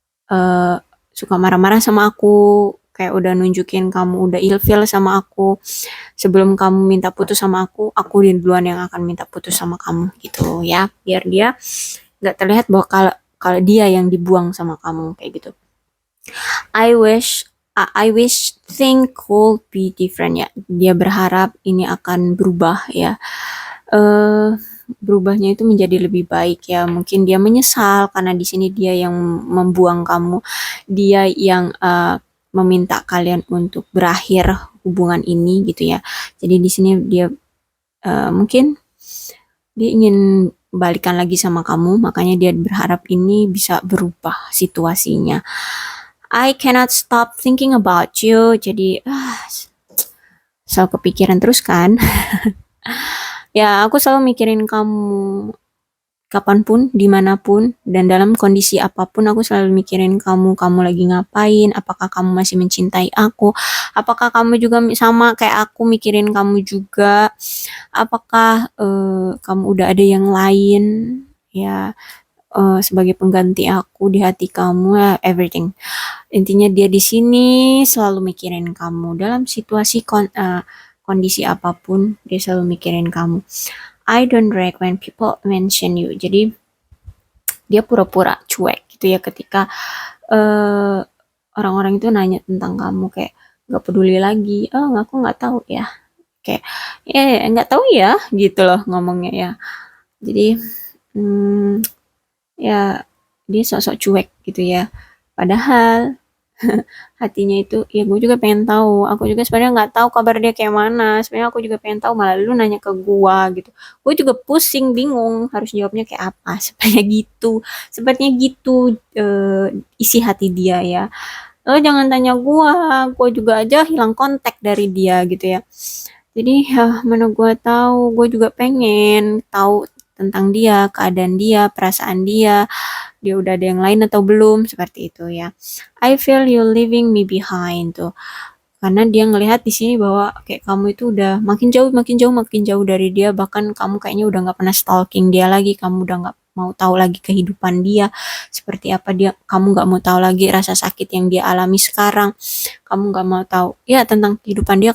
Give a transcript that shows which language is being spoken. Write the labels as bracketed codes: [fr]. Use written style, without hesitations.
[id] eh Suka marah-marah sama aku, kayak udah nunjukin kamu udah ilfeel sama aku. Sebelum kamu minta putus sama aku duluan yang akan minta putus sama kamu gitu ya. Biar dia nggak terlihat bahwa kalau kalau dia yang dibuang sama kamu kayak gitu. [en] I wish thing could be different ya. [id] Dia berharap ini akan berubah ya. eh Berubahnya itu menjadi lebih baik ya. Mungkin dia menyesal karena di sini dia yang membuang kamu. Dia yang meminta kalian untuk berakhir hubungan ini gitu ya. Jadi di sini dia mungkin dia ingin balikan lagi sama kamu, makanya dia berharap ini bisa berubah situasinya. [en] I cannot stop thinking about you. [id] Jadi selalu kepikiran terus kan. Ya, aku selalu mikirin kamu kapanpun, dimanapun, dan dalam kondisi apapun aku selalu mikirin kamu. Kamu lagi ngapain? Apakah kamu masih mencintai aku? Apakah kamu juga sama kayak aku mikirin kamu juga? Apakah kamu udah ada yang lain? Ya, sebagai pengganti aku di hati kamu, ya, everything. Intinya dia di sini selalu mikirin kamu dalam situasi kondisi apapun dia selalu mikirin kamu. [en] I don't like when people mention you. [id] Jadi dia pura-pura cuek gitu ya ketika eh, orang-orang itu nanya tentang kamu, kayak nggak peduli lagi. Oh, aku nggak tahu ya. Kayak nggak tahu ya gitu loh ngomongnya ya. Jadi ya dia sok-sok cuek gitu ya. Padahal hatinya itu ya gue juga pengen tahu, aku juga sebenarnya nggak tahu kabar dia kayak mana. Sebenarnya aku juga pengen tahu, malah lu nanya ke gue gitu, gue juga pusing bingung harus jawabnya kayak apa. Sepertinya gitu isi hati dia ya. Lo jangan tanya gue juga aja hilang kontak dari dia gitu ya. Jadi ya mana gue tahu, gue juga pengen tahu tentang dia, keadaan dia, perasaan dia udah ada yang lain atau belum, seperti itu ya. [en] I feel you leaving me behind tuh. [id] Karena dia ngelihat di sini bahwa kayak kamu itu udah makin jauh, makin jauh, makin jauh dari dia. Bahkan kamu kayaknya udah nggak pernah stalking dia lagi. Kamu udah nggak mau tahu lagi kehidupan dia seperti apa dia. Kamu nggak mau tahu lagi rasa sakit yang dia alami sekarang. Kamu nggak mau tahu ya tentang kehidupan dia.